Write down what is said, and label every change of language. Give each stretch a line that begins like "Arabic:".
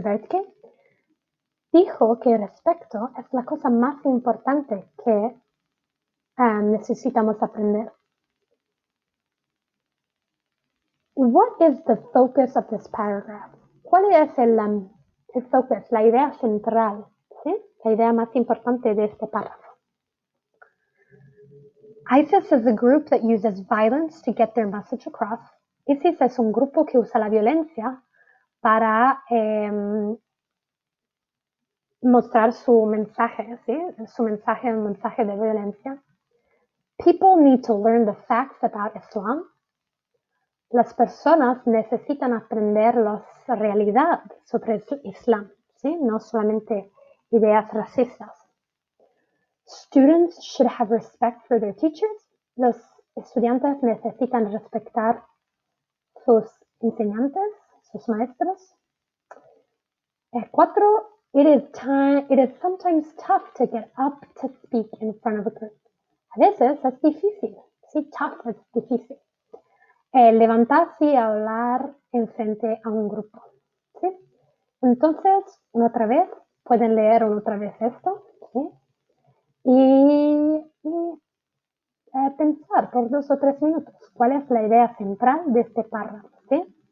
Spanish: Bertke, dijo que el respeto es la cosa más importante que necesitamos aprender.
English: What is the focus of this paragraph?
Spanish: ¿Cuál es el focus, la idea central, ¿sí? La idea más importante de este párrafo?
English: ISIS is a group that uses violence to get their message across.
Spanish: ISIS es un grupo que usa la violencia para mostrar su mensaje, ¿sí? Su mensaje es un mensaje de violencia.
English: People need to learn the facts about Islam.
Spanish: Las personas necesitan aprender la realidad sobre el Islam, ¿sí? No solamente ideas racistas.
English: Students should have respect for their teachers.
Spanish: Los estudiantes necesitan respetar sus enseñantes, sus maestros. 4.
English: It is sometimes tough to get up to speak in front of a group.
Spanish: A veces es difícil, sí, tough es difícil. Levantarse y hablar en frente a un grupo, ¿sí? Entonces, otra vez, pueden leer otra vez esto, ¿sí? Y pensar por 2 o 3 minutos cuál es la idea central de este párrafo, ¿sí?